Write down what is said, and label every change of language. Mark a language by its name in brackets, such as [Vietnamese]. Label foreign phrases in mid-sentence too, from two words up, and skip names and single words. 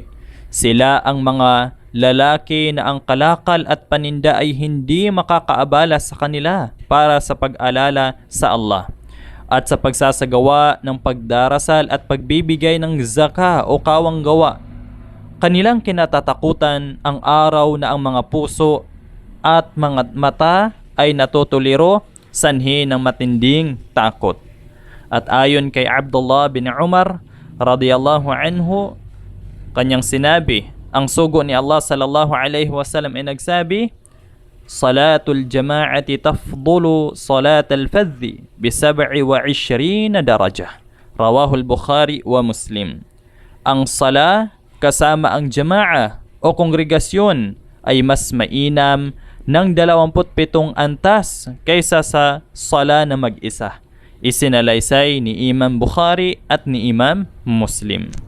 [Filipino] Sila ang mga lalaki na ang kalakal at paninda ay hindi makakaabala sa kanila para sa pag-alala sa Allah at sa pagsasagawa ng pagdarasal at pagbibigay ng zaka o kawang gawa. Kanilang kinatatakutan ang araw na ang mga puso at mga mata ay natutuliro sanhi ng matinding takot. At ayon kay Abdullah bin Umar [Arabic] رضي الله عنه, [Filipino] kanyang sinabi, ang sugo ni Allah [Arabic] صلى الله عليه وسلم [Filipino] ay nagsabi, [Arabic] صلاة الجماعة تفضل صلاة الفذ بـ 27 درجة. رواه البخاري ومسلم. [Filipino] Ang sala kasama ang jama'ah o kongregasyon ay mas mainam ng 27 antas kaysa sa sala na mag-isa. Isinalaysay ni Imam Bukhari at ni Imam Muslim.